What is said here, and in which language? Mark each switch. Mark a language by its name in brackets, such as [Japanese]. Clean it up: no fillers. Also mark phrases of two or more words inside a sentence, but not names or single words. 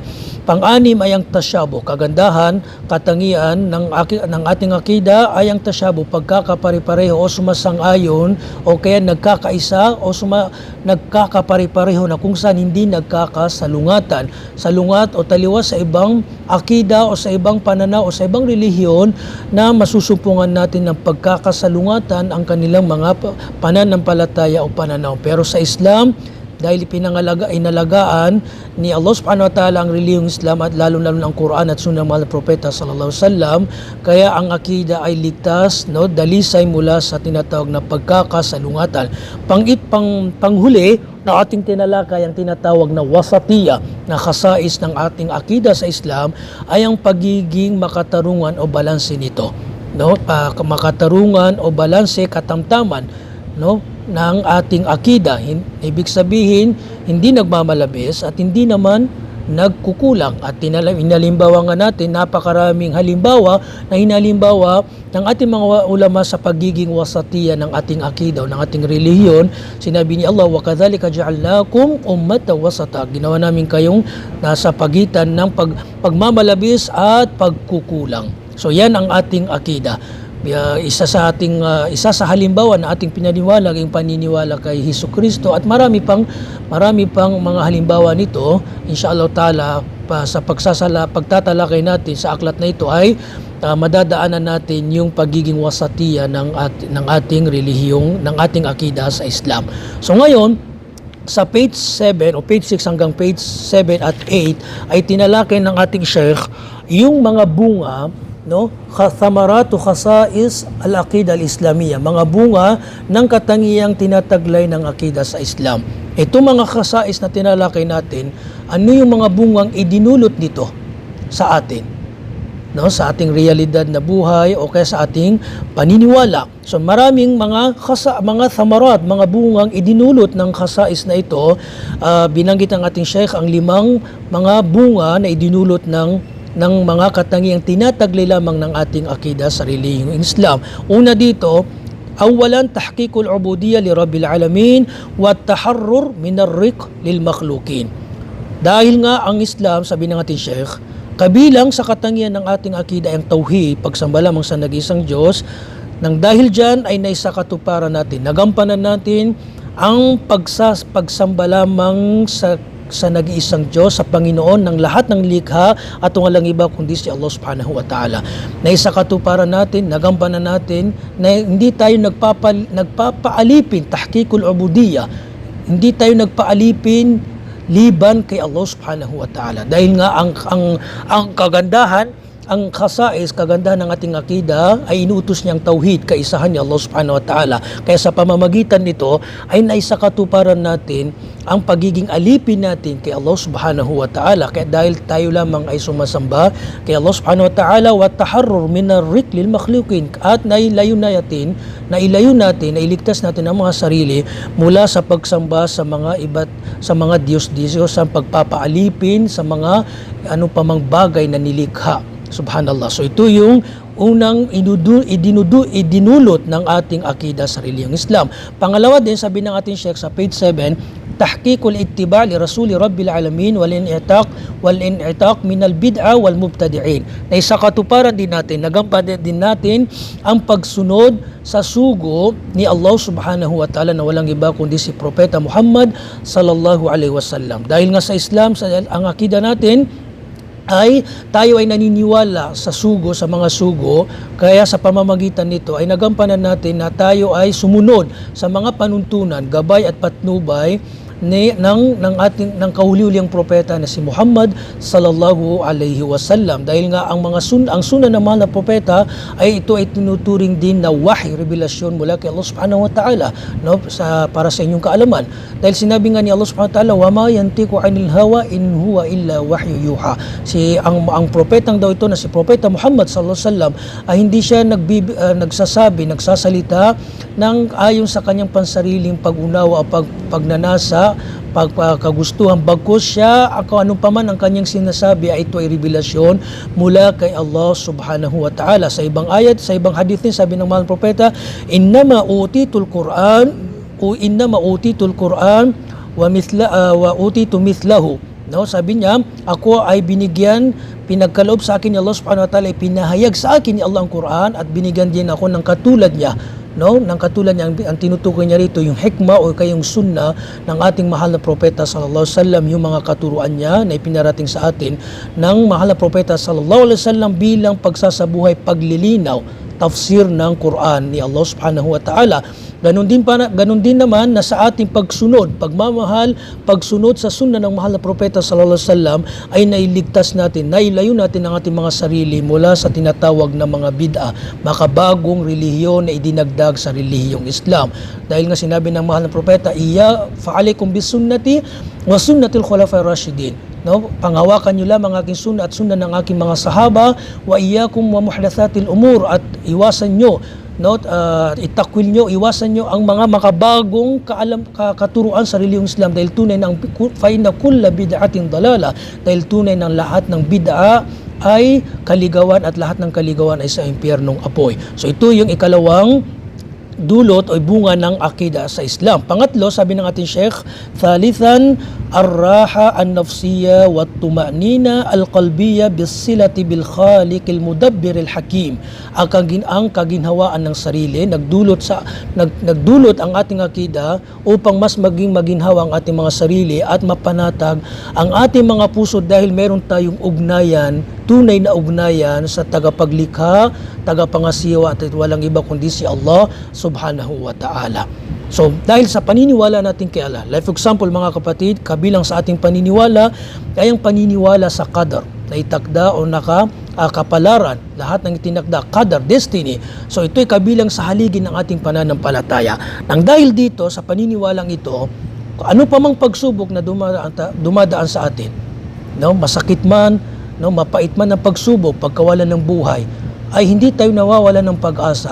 [Filipino] Pang-anim ay ang tasyabuh, kagandahan, katangian ng ating akida ay ang tasyabuh, pagkakapare-pareho o sumasang-ayon o kaya nagkakaisa o nagkakapare-pareho na kung saan hindi nagkakasalungatan. Salungat o taliwas sa ibang akida o sa ibang pananaw o sa ibang relihiyon na masusumpungan natin ng pagkakasalungatan ang kanilang mga pananampalataya o pananaw. Pero sa Islam, dahil inalagaan ni Allah [Arabic] سبحانه وتعالى [Filipino] ang relihiyong Islam at lalo-lalo ang Quran at Sunnah ng mahal na propeta [Arabic] صلى الله عليه وسلم, [Filipino] kaya ang akida ay ligtas, no, dalisay mula sa tinatawag na pagkakasalungatan. Panghuli na ating tinalakay ang tinatawag na wasatiya, na khasais ng ating akida sa Islam ay ang pagiging makatarungan o balanse nito, no, makatarungan o balanse, katamtaman, no, ng ating akida. Ibig sabihin, hindi nagmamalabis at hindi naman nagkukulang. At inalimbawa nga natin, napakaraming halimbawa na hinalimbawa ng ating mga ulama sa pagiging wasatiya ng ating akida o ng ating relihiyon. [Arabic] Sinabi ni Allah, وَكَذَلِكَ جَعَلْنَاكُمْ أُمَّةً وَسَطًا. [Filipino] Ginawa namin kayong nasa pagitan ng pagmamalabis at pagkukulang. So yan ang ating akida. Isa sa halimbawa na ating pinaniwala ang paniniwala kay Hesukristo at marami pang mga halimbawa nito, [Arabic] إن شاء الله تعالى, [Filipino] sa pagtatalakay natin sa aklat na ito ay madadaanan natin yung pagiging wasatiya ng ating relihiyong, ng ating akida sa Islam. So ngayon, sa page 7 o page 6 hanggang page 7 at 8 ay tinalakay ng ating Sheikh yung mga bunga, no, [Arabic] ثمرات خصائص العقيدة الإسلامية, [Filipino] mga bunga ng katangiang tinataglay ng akida sa Islam. Ito mga khasais na tinalakay natin, ano yung mga bungang idinulot nito sa atin, no, sa ating realidad na buhay o kaya sa ating paniniwala. So maraming mga thamarat, mga bungang idinulot ng khasais na ito. Binanggit ang ating Sheikh ang 5 mga bunga na idinulot ng mga katangiang tinataglay lamang ng ating akida sa relihiyong Islam. Una dito, [Arabic] أولا تحقيق العبودية لرب العالمين والتحرر من الرق للمخلوقين. [Filipino] Dahil nga ang Islam, sabi ng ating Sheikh, kabilang sa katangian ng ating akida ang tauhid, pagsamba lamang sa nag-iisang Diyos. Nang dahil dyan ay naisakatuparan natin, nagampanan natin ang pagsamba lamang sa nag-iisang Diyos, sa Panginoon ng lahat ng likha at walang iba kundi si Allah [Arabic] سبحانه وتعالى. [Filipino] Naisakatuparan natin, nagampanan natin na hindi tayo nagpapaalipin, [Arabic] تحقيق العبودية, [Filipino] hindi tayo nagpaalipin liban kay Allah [Arabic] سبحانه وتعالى. [Filipino] Dahil nga ang kagandahan, ang khasais, kagandahan ng ating akida ay inuutos niyang tauhid, kaisahan ni Allah [Arabic] سبحانه وتعالى. [Filipino] Kaya sa pamamagitan nito ay naisakatuparan natin ang pagiging alipin natin kay Allah [Arabic] سبحانه وتعالى. [Filipino] Kaya dahil tayo lamang ay sumasamba kay Allah [Arabic] سبحانه وتعالى, والتحرر من الرق للمخلوقين, [Filipino] at nailayo natin, nailigtas natin ang mga sarili mula sa pagsamba sa mga Diyos-Diyos, sa pagpapaalipin sa mga pamang bagay na nilikha. Subhanallah. So ito yung unang idinulot ng ating akida sa relihiyong Islam. Pangalawa din, sabi ng ating Sheikh sa page 7, [Arabic] تحقيق الاتباع لرسول رب العالمين والانعتاق من البدعة والمبتدعين. [Filipino] Naisakatuparan din natin, nagampanan din natin ang pagsunod sa sugo ni Allah [Arabic] سبحانه وتعالى [Filipino] na walang iba kundi si Propeta Muhammad [Arabic] صلى الله عليه وسلم. [Filipino] Dahil nga sa Islam, ang akida natin ay tayo ay naniniwala sa mga sugo, kaya sa pamamagitan nito ay nagampanan natin na tayo ay sumunod sa mga panuntunan, gabay at patnubay ng kahuli-huling propeta na si Muhammad [Arabic] صلى الله عليه وسلم. [Filipino] Dahil nga ang sunnah ng mahal na propeta ay ito ay tinuturing din na wahy, revelasyon mula kay Allah [Arabic] سبحانه وتعالى, [Filipino] no, para sa inyong kaalaman. Dahil sinabi nga ni Allah [Arabic] سبحانه وتعالى, وما ينطق عن الهوى إن هو إلا وحي يوحى. [Filipino] Ang propetang daw ito na si Propeta Muhammad [Arabic] صلى الله عليه وسلم [Filipino] ay hindi siya nagsasalita ng ayon sa kanyang pansariling pag-unawa o pagnanasa, pagkagustuhan, bagkus siya kung ano pa man ang kanyang sinasabi ay ito ay revelasyon mula kay Allah [Arabic] سبحانه وتعالى. [Filipino] Sa ibang ayat, sa ibang hadith din, sabi ng mahal propeta, [Arabic] إنما أوتيت القرآن وأوتيت مثله. [Filipino] No, sabi niya, ako ay pinagkaloob sa akin ni Allah [Arabic] سبحانه وتعالى, [Filipino] pinahayag sa akin ni Allah ang Quran at binigyan din ako ng katulad niya. No, ng katulad niya, ang tinutukoy niya rito yung hikmah o kayong sunnah ng ating mahal na propeta [Arabic] صلى الله عليه وسلم, [Filipino] yung mga katuruan niya na ipinarating sa atin ng mahal na propeta [Arabic] صلى الله عليه وسلم [Filipino] bilang pagsasabuhay, paglilinaw, tafsir ng Quran ni Allah [Arabic] سبحانه وتعالى. [Filipino] Ganon din naman na sa ating pagsunod, pagmamahal, pagsunod sa sunnah ng mahal na propeta [Arabic] صلى الله عليه وسلم [Filipino] ay nailigtas natin, nailayo natin ang ating mga sarili mula sa tinatawag na mga bid'ah, makabagong relihiyon na idinagdag sa relihiyong Islam. Dahil nga sinabi ng mahal na propeta, [Arabic] فعليكم بسنتي وسنة الخلفاء الراشدين. [Filipino] No, panghawakan niyo lamang ang aking sunnah at sunnah ng aking mga sahaba, [Arabic] وإياكم ومحدثات الأمور, [Filipino] at iwasan niyo, no, itakwil nyo, iwasan nyo ang mga makabagong katuruan sa relihiyong Islam, dahil tunay na [Arabic] فإن كل بدعة ضلالة, [Filipino] dahil tunay ng lahat ng bid'a ay kaligawan at lahat ng kaligawan ay sa impyernong apoy. So ito yung ikalawang dulot o bunga ng akida sa Islam. Pangatlo, sabi ng ating Sheikh, [Arabic] ثالثا الراحة النفسية والطمأنينة القلبية بالصلة بالخالق المدبر الحكيم. [Filipino] Ang kaginhawaan ng sarili, nagdulot ang ating akida upang mas maging maginhawa ang ating mga sarili at mapanatag ang ating mga puso, dahil meron tayong ugnayan, tunay na ugnayan sa tagapaglikha, tagapangasiwa, at walang iba kundi si Allah [Arabic] سبحانه وتعالى. [Filipino] So, dahil sa paniniwala natin kay Allah, [English] like for example [Filipino] mga kapatid, kabilang sa ating paniniwala ay ang paniniwala sa qadar, na itakda o kapalaran, lahat ng itinakda, qadar, destiny. So, ito'y kabilang sa haligi ng ating pananampalataya. Nang dahil dito, sa paniniwalang ito, ano pa mang pagsubok na dumadaan sa atin, no, masakit man, no, mapait man ang pagsubok, pagkawalan ng buhay, ay hindi tayo nawawalan ng pag-asa.